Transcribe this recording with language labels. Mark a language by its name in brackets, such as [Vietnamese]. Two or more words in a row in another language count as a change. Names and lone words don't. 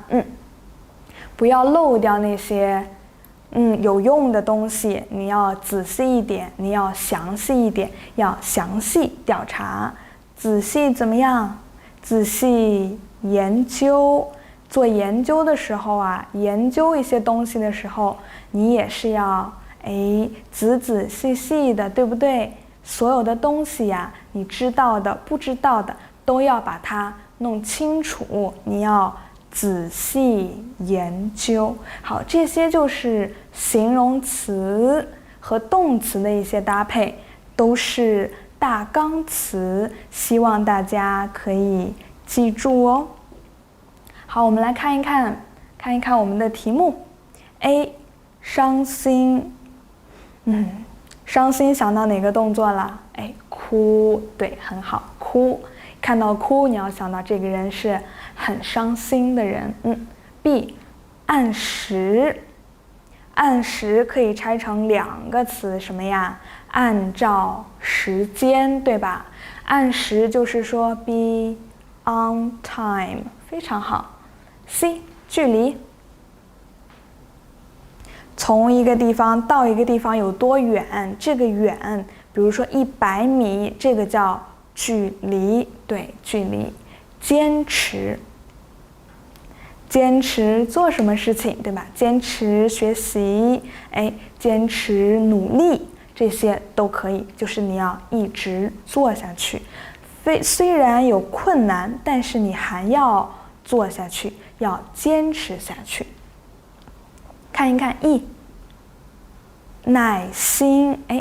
[Chinese] 不要漏掉那些有用的東西，你要仔細一點，你要詳細一點，要詳細調查。仔細怎麼樣？仔細研究。做研究的時候啊，研究一些東西的時候，你也是要仔仔細細的，對不對？所有的東西呀，你知道的、不知道的，都要把它弄清楚。你要仔細研究。好，這些就是形容詞和動詞的一些搭配，都是大綱詞，希望大家可以記住哦。好，我們來看一看我們的題目。A， 傷心。傷心想到哪個動作了？哭，對，很好，哭。看到哭，你要想到這個人是很傷心的人。B，按時。按時可以拆成2個詞，什麼呀？按照時間，對吧？按時就是說 [English] be on time， [Chinese] 非常好。C， 距離。從一個地方到一個地方有多遠？這個遠，比如說100米，這個叫距離，對，距離。堅持。堅持做什麼事情，對吧？堅持學習，堅持努力，這些都可以，就是你要一直做下去。雖然有困難，但是你還要做下去，要堅持下去。看一看 E， 耐心。